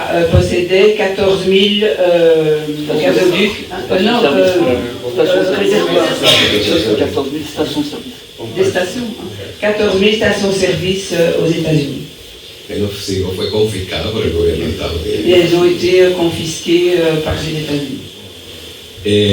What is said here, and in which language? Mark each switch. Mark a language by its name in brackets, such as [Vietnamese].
[French] Possédait 14 000 gazoducs, réservoirs, 14 000 stations-service. des stations, 14 000 stations-service aux États-Unis. [Spanish] Pero Cisco fue confiscada por el gobierno de Estados [French] Et [Spanish] Unidos. [French] elles ont été confisquées par les États-Unis.